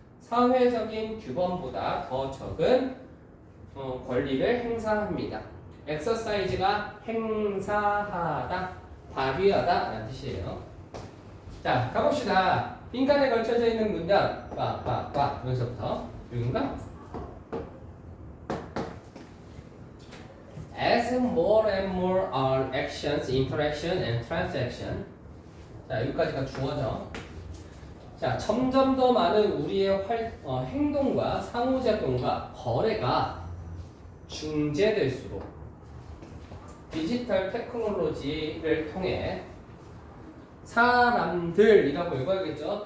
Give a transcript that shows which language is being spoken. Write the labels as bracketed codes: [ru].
[ko] 사회적인 규범보다 더 적은 권리를 행사합니다. exercise가 행사하다, 발휘하다 라는 뜻이에요. 자, 가봅시다. 빈칸에 걸쳐져 있는 문장 여기서부터 여기인가? [en] As more and more our actions, interaction and transaction. [ko] 자, 여기까지가 주어져. 자, 점점 더 많은 우리의 행동과 상호작용과 거래가 중재될수록 디지털 테크놀로지를 통해 사람들이라고 읽어야겠죠.